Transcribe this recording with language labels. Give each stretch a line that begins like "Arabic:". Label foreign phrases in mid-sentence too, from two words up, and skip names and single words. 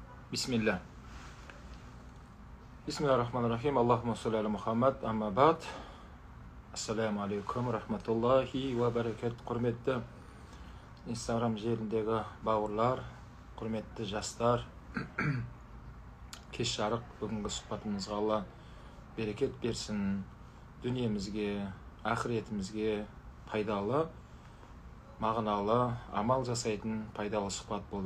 Arabic: Bismillah. بسم الله الرحمن الرحيم. اللهم صل على محمد. أما بعد. السلام عليكم ورحمة الله وبركاته.
Kazakh: Құрметті Instagram желіндегі бауырлар, құрметті жастар, кеш жарық бүгінгі сұхбатымызға Алла берекет берсін. Дүниемізге, ақыретімізге пайдалы, мағыналы, амал жасайтын пайдалы сұхбат болды.